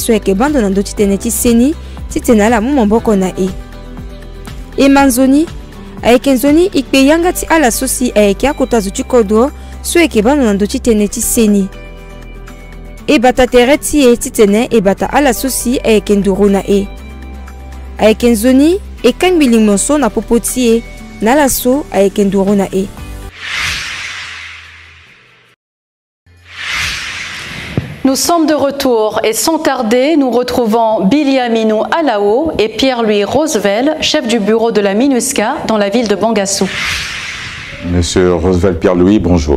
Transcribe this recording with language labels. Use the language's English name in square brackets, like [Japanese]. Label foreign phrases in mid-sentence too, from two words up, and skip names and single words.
[Sango] so eke bando na ndo ti tene ti seni ti tene ala mu maboko na e manzoni aeke nzoni ikpe yanga ti ala so si aeke akota zo ti kodro so eke bando na ndo ti tene ti seni e bata tere ti e ti tene e bata ala so si aeke nduru na aeke nzoni e kang biling monso na popo ti e na la so aeke nduru na [French] Nous sommes de retour et sans tarder, nous retrouvons Billy Aminou Alao et Pierre-Louis Roosevelt, chef du bureau de la MINUSCA dans la ville de Bangassou. Monsieur Roosevelt Pierre-Louis, bonjour.